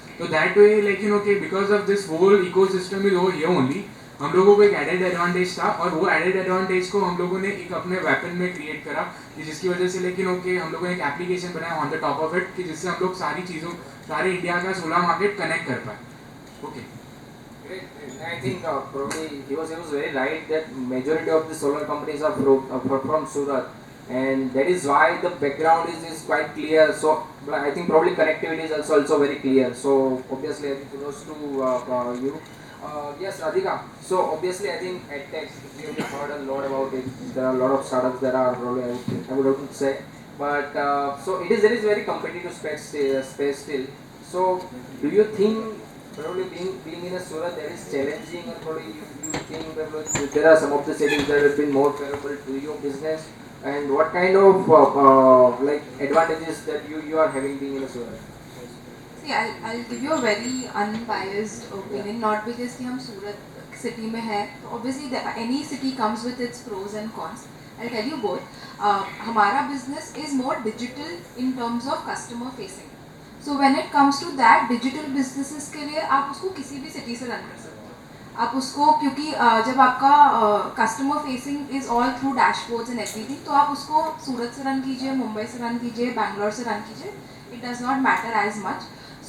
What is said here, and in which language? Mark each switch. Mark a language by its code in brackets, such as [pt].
[hi] तो that way लेकिन okay because of this whole ecosystem is over here only हम लोगों को एक एडेड एडवांटेज था और वो एडेड एडवांटेज को हम लोगों ने एक अपने वेपन में क्रिएट करा कि जिसकी वजह से लेकिन ओके हम लोगों ने एक एप्लीकेशन बनाया on the top of it कि जिससे हम लोग सारी चीज़ों सारे इंडिया का सोलर मार्केट कनेक्ट कर पाए। Okay [en] Great. I think probably he was very right that majority of the solar companies are from Surat, and that is why the background is quite clear. So I think probably connectivity is also very clear. So obviously I think kudos to you. Yes, Radhika. So obviously I think at Tech we have heard a lot about it. There are a lot of startups that are probably I would have to say, but so there is very competitive space still. So do you think probably being in a Surat that is challenging, or probably you think that there are some of the cities that have been more favorable to your business, and what kind of like advantages that you are having being in a Surat? See, I'll give you a very unbiased opinion, not because कि हम Surat city में है तो obviously any city comes with its pros and cons. I'll tell you both. हमारा business is more digital in terms of customer facing. [hi] So when it comes to that digital businesses के लिए आप उसको किसी भी सिटी से run कर सकते हो। आप उसको क्योंकि जब आपका customer facing is all through dashboards and everything तो आप उसको सूरत से रन कीजिए, मुंबई से रन कीजिए, बैंगलोर से रन कीजिए, it does not matter as much.